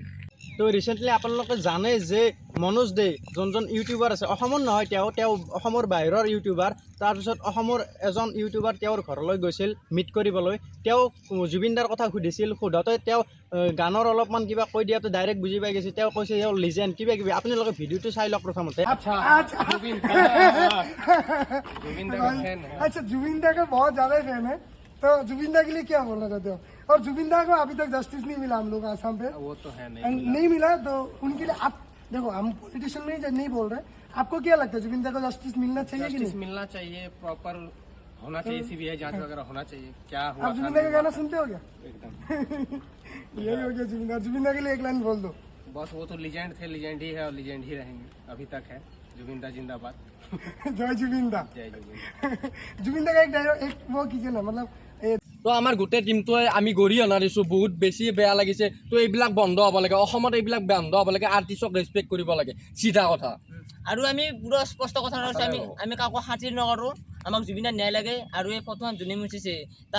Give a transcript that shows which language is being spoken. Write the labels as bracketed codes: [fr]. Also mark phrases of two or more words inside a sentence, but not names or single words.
[as] তো ৰিচেণ্টলি আপোনালোকে জানে যে মনোজ দে যোনজন ইউটিউবাৰ আছে, অসমৰ নহয়, তেওঁ অসমৰ বাহিৰৰ ইউটিউবাৰ। তাৰপিছত অসমৰ এজন ইউটিউবাৰ তেওঁৰ ঘৰলৈ গৈছিল মিট কৰিবলৈ। তেওঁ জুবিনদাৰ কথা সুধিছিল, সোধোতে তেওঁ গানৰ অলপমান কিবা কৈ দিয়াতে ডাইৰেক্ট বুজি পাই গৈছে। তেওঁ কৈছে তেওঁ লিজেণ্ড কিবা কিবি। আপোনালোকে ভিডিঅ'টো চাই লওক প্ৰথমতে। [hi] अच्छा जुबिंदा का बहुत ज्यादा फैन है, तो जुबिंदा के लिए क्या बोलना चाहते हो? और जुबिंदा को अभी तक जस्टिस नहीं मिला हम लोग आसाम पे। वो तो है नहीं मिला, तो उनके लिए आप देखो, हम पॉलिटिशियन नहीं बोल रहे। आपको क्या लगता है जुबिंदा को जस्टिस मिलना चाहिए कि नहीं? मिलना चाहिए, प्रॉपर होना चाहिए, सीबीआई जांच वगैरह होना चाहिए। क्या हुआ? आप जुबिंदा का गाना सुनते हो क्या? यही हो गया जुबिंदा। जुबिंदा के लिए एक लाइन बोल दो। बस वो तो लीजेंड थे, लीजेंड ही है और लीजेंड ही रहेंगे, अभी तक है। जुबिंदा जिंदाबाद। जय जुबिंदा। जय जुबिंदा। जुबिंदा का एक डायलॉग एक वो कीजिए ना, मतलब [as] তো আমাৰ গোটেই টিমটোৱে আমি গৰিহণা দিছোঁ, বহুত বেছি বেয়া লাগিছে। তো এইবিলাক বন্ধ হ'ব লাগে, অসমত এইবিলাক বন্ধ হ'ব লাগে, আৰ্টিষ্টক ৰেচপেক্ট কৰিব লাগে, চিধা কথা। আৰু আমি পুৰা স্পষ্ট কথা কৈছোঁ, আমি কাকো খাতিৰ নকৰোঁ। আমাক জুবিনদাৰ ন্যায় লাগে আৰু এই ফটোখন যোনে মুচিছে তাৰ